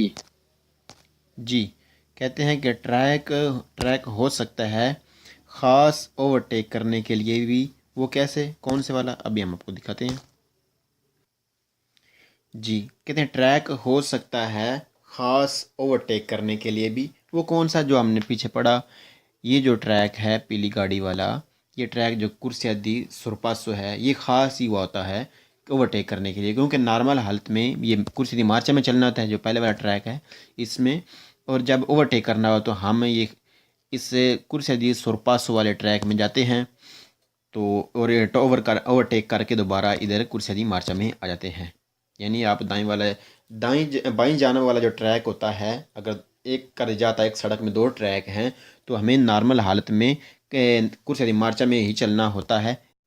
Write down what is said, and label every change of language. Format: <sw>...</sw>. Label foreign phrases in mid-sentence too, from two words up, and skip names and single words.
<ur>جی، کہتے ہیں کہ ٹریک ہو سکتا ہے خاص اوورٹیک کرنے کے لیے بھی۔ وہ کیسے؟ کون سے والا؟ ابھی ہم آپ کو دکھاتے ہیں۔ جی، کہتے ہیں ٹریک ہو سکتا ہے خاص اوورٹیک کرنے کے لیے بھی۔ وہ کون سا جو ہم نے پیچھے پڑھا؟ یہ جو ٹریک ہے پیلی گاڑی والا، یہ ٹریک جو</ur> <it>corsia di sorpasso</it> <ur>ہے، یہ خاص ہی ہوا ہوتا ہے اوورٹیک کرنے کے لیے، کیونکہ نارمل حالت میں یہ</ur> <it>corsia di marcia</it> <ur>میں چلنا ہوتا ہے جو پہلے والا ٹریک ہے اس میں، اور جب اوورٹیک کرنا ہو تو ہم اس</ur> <it>corsia di sorpasso</it> <ur>والے ٹریک میں جاتے ہیں، تو اوورٹیک کر کے دوبارہ ادھر</ur> <it>corsia di marcia</it> <ur>میں آ جاتے ہیں۔ یعنی آپ بائیں جانب والا جو ٹریک ہوتا ہے، اگر ایک کر جاتا ہے ایک سڑک میں دو ٹریک ہیں تو ہمیں نارمل حالت میں</ur> <it>corsia di marcia</it> <ur>میں ہی چلنا ہوتا ہے۔</ur>